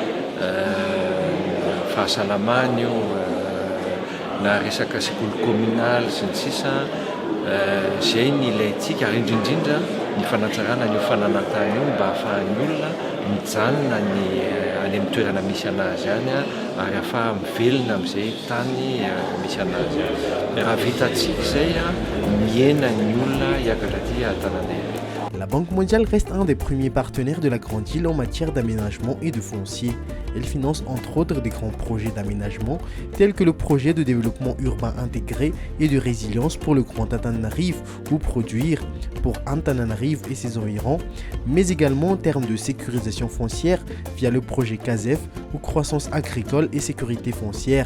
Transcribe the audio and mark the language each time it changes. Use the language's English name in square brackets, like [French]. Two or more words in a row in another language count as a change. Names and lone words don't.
[Malagasy] fahasalamana io na resaka sekoly communal sy ny sisa zay ny ilayntsika ary indrindrindra ny fanatsarana ny fananantany io mba ahafahan'ny olona mijanona ny any amin'ny toerana misy anazy any ary ahafaha mivelona amin'izay tany misy anazy any. Raha vitantsika izay miena ny olona hiakatra aty an-tanan-dehibe. [French] La Banque mondiale reste un des premiers partenaires de la Grande Île en matière d'aménagement et de foncier. Elle finance entre autres des grands projets d'aménagement tels que le projet de développement urbain intégré et de résilience pour le Grand Antananarive ou produire pour Antananarive et ses environs, mais également en termes de sécurisation foncière via le projet CASEF ou croissance agricole et sécurité foncière.